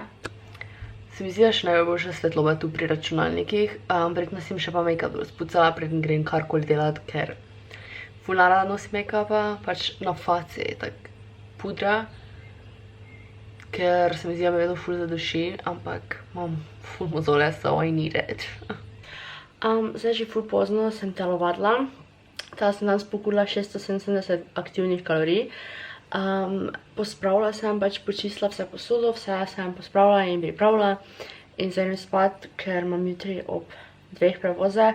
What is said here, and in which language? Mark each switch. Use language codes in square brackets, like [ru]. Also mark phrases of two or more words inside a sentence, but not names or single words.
[sl] Se mi zdi, da še najboljša svetloba tu pri računalnikih. Verjetno si mi še pa make-up spucala, preden grem karkoli delati, ker ful narada nosi make-upa, pač na faci je tak pudra, ker se mi zdi, da me vedno ful zaduši, ampak imam ful mozole, [en] so I need it. [sl] Zdaj že ful pozno sem telovadila. Tela sem danes pokurila 670 aktivnih kalorij. Pospravila sem, pač počistila vse posodo, vse sem pospravila in pripravila in zdaj idem spat, ker imam jutri ob 2 prevoze.